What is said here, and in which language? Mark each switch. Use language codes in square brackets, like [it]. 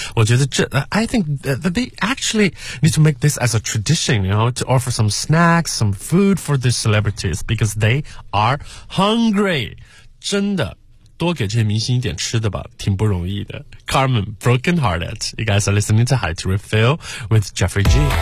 [zh] 我觉得这 [en] I think that they actually need to make this as a tradition, you know, to offer some snacks, some food for the celebrities because they are hungry, [zh] 真的。多给这些明星一点吃的吧，挺不容易的。 [en] Carmen, Broken Hearted. You guys are listening to High to Refill with Jeffrey G.